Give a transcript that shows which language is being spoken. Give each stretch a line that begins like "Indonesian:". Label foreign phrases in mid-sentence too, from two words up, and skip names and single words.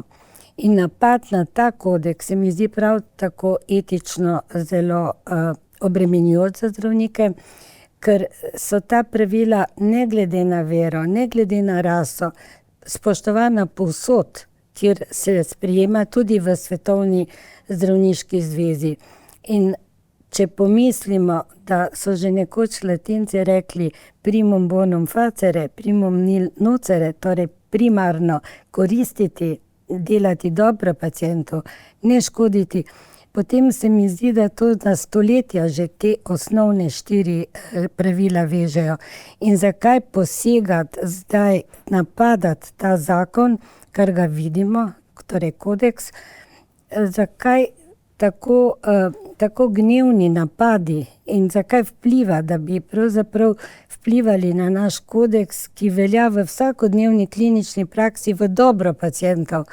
Slovenian: In napad na ta kodeks se mi zdi prav tako etično zelo obremenjujoč za zdravnike, ker so ta pravila ne glede na vero, ne glede na raso, spoštovana povsod, kjer se sprejema tudi v Svetovni zdravniški zvezi. In če pomislimo, da so že nekoč Latinci rekli
Latin: primum bonum facere, primum nil nocere,
Slovenian: torej primarno koristiti, delati dobro pacientu, ne škoditi, potem se mi zdi, da to na stoletja že te osnovne 4 pravila vežejo. In zakaj posegati zdaj, napadati ta zakon, kar ga vidimo, torej kodeks, zakaj tako gnevni napadi in zakaj vpliva, da bi pravzaprav vplivali na naš kodeks, ki velja v vsakodnevni klinični praksi v dobro pacientov.